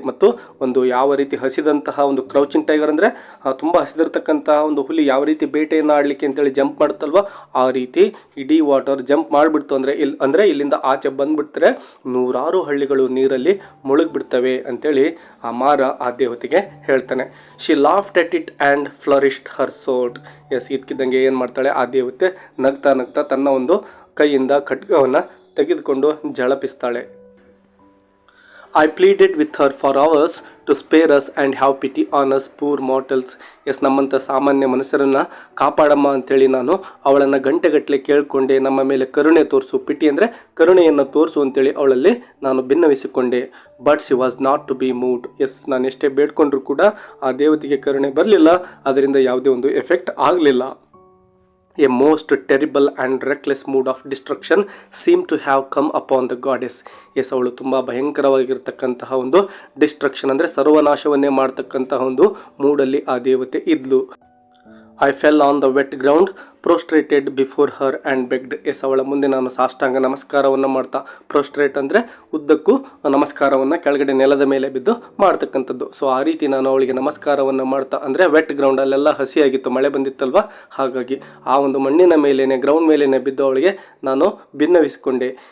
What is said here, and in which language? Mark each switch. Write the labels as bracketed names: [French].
[Kannada] ಮತ್ತು ಒಂದು ಯಾವ ರೀತಿ ಹಸಿದಂತಹ ಒಂದು ಕ್ರೌಚಿಂಗ್ ಟೈಗರ್ ಅಂದರೆ ತುಂಬ ಹಸಿದಿರ್ತಕ್ಕಂತಹ ಒಂದು ಹುಲಿ ಯಾವ ರೀತಿ ಬೇಟೆಯನ್ನು ಆಡಲಿಕ್ಕೆ ಅಂತೇಳಿ ಜಂಪ್ ಮಾಡುತ್ತಲ್ವ, ಆ ರೀತಿ ಇಡೀ ವಾಟರ್ ಜಂಪ್ ಮಾಡಿಬಿಡ್ತು ಅಂದರೆ ಇಲ್ಲಿಂದ ಆಚೆ ಬಂದುಬಿಡ್ತಾರೆ, ನೂರಾರು ಹಳ್ಳಿಗಳು ನೀರಲ್ಲಿ ಮುಳುಗಿಬಿಡ್ತವೆ ಅಂತೇಳಿ ಆ ಮಾರ ಆ ದೇವತೆಗೆ ಹೇಳ್ತಾನೆ. [English] She laughed at it and flourished her sword. [Kannada] S, ಇದಕ್ಕಿದ್ದಂಗೆ ಏನು ಮಾಡ್ತಾಳೆ ಆ ದೇವತೆ, ನಗ್ತಾ ತನ್ನ ಒಂದು ಕೈಯಿಂದ ಖಡ್ಗವನ್ನು ತೆಗೆದುಕೊಂಡು ಝಳಪಿಸ್ತಾಳೆ. [English] I pleaded with her for hours to spare us and have pity on us poor mortals. [Kannada] S, ನಮ್ಮಂಥ ಸಾಮಾನ್ಯ ಮನುಷ್ಯರನ್ನು ಕಾಪಾಡಮ್ಮ ಅಂಥೇಳಿ ನಾನು ಅವಳನ್ನು ಗಂಟೆಗಟ್ಟಲೆ ಕೇಳಿಕೊಂಡೆ, ನಮ್ಮ ಮೇಲೆ ಕರುಣೆ ತೋರಿಸು, ಪಿಟಿ ಅಂದರೆ ಕರುಣೆಯನ್ನು ತೋರಿಸು ಅಂತೇಳಿ ಅವಳಲ್ಲಿ ನಾನು ಭಿನ್ನವಿಸಿಕೊಂಡೆ. [English] But she was not to be moved. [Kannada] S, ನಾನು ಎಷ್ಟೇ ಬೇಡ್ಕೊಂಡ್ರೂ ಕೂಡ ಆ ದೇವತೆಗೆ ಕರುಣೆ ಬರಲಿಲ್ಲ, ಅದರಿಂದ ಯಾವುದೇ ಒಂದು ಎಫೆಕ್ಟ್ ಆಗಲಿಲ್ಲ. [English] A most terrible and reckless mood of destruction seemed to have come upon the goddess. [Kannada] S, ಅವಳು ತುಂಬ ಭಯಂಕರವಾಗಿರ್ತಕ್ಕಂತಹ ಒಂದು ಡಿಸ್ಟ್ರಕ್ಷನ್ ಅಂದರೆ ಸರ್ವನಾಶವನ್ನೇ ಮಾಡ್ತಕ್ಕಂತಹ ಒಂದು ಮೂಡಲ್ಲಿ ಆ ದೇವತೆ ಇದ್ಲು. [English] I fell on the wet ground, prostrated before her and begged. [Kannada] S, ಅವಳ ಮುಂದೆ ನಾನು ಸಾಷ್ಟಾಂಗ ನಮಸ್ಕಾರವನ್ನು ಮಾಡ್ತಾ, ಪ್ರೋಸ್ಟ್ರೇಟ್ ಅಂದರೆ ಉದ್ದಕ್ಕೂ ನಮಸ್ಕಾರವನ್ನು ಕೆಳಗಡೆ ನೆಲದ ಮೇಲೆ ಬಿದ್ದು ಮಾಡ್ತಕ್ಕಂಥದ್ದು. ಸೊ ಆ ರೀತಿ ನಾನು ಅವಳಿಗೆ ನಮಸ್ಕಾರವನ್ನು ಮಾಡ್ತಾ, ಅಂದರೆ ವೆಟ್ ಗ್ರೌಂಡ್, ಅಲ್ಲೆಲ್ಲ ಹಸಿಯಾಗಿತ್ತು, ಮಳೆ ಬಂದಿತ್ತಲ್ವ, ಹಾಗಾಗಿ ಆ ಒಂದು ಮಣ್ಣಿನ ಮೇಲೇನೆ, ಗ್ರೌಂಡ್ ಮೇಲೇನೆ ಬಿದ್ದು ಅವಳಿಗೆ ನಾನು ಭಿನ್ನವಿಸಿಕೊಂಡೆ.